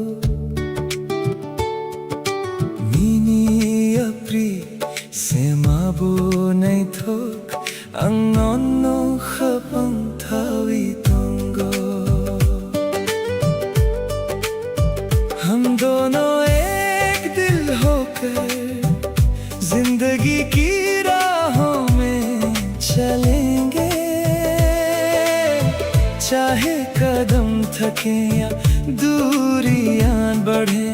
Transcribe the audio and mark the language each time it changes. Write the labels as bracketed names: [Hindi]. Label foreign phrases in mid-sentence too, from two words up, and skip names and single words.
[Kok Borok] Mini apri sema bu nay thok ang nono khapang thawi tongo. [Hindi] हम दोनों एक दिल होकर जिंदगी की राहों में चलेंगे, चाहे कदम थके या दूरियां बढ़े।